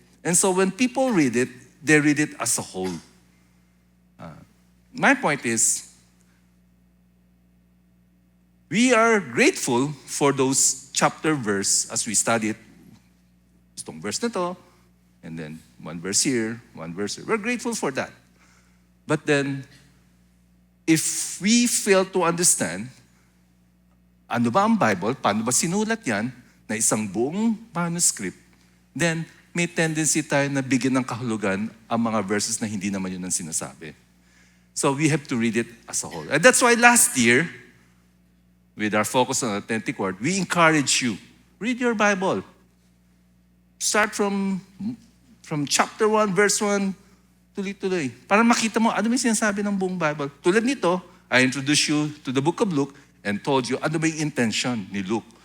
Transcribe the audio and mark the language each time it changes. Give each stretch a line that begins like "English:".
English: And so when people read it, they read it as a whole. My point is, we are grateful for those chapter verse as we study it.
Filipino: Itong verse na to,
English: and then one verse here, one verse here. We're grateful for that. But then, if we fail to understand,
Filipino: ano ba ang Bible, paano ba sinulat yan, na isang buong manuscript, then may tendency tayo na bigyan ng kahulugan ang mga verses na hindi naman yun ang sinasabi.
English: So we have to read it as a whole. And that's why last year, with our focus on authentic word, we encourage you, read your Bible. Start from chapter 1, verse 1,
Filipino: tuloy-tuloy. Para makita mo, ano may sinasabi ng buong Bible. Tulad nito,
English: I introduced you to the book of Luke and told you,
Filipino: ano ba yung intention ni Luke?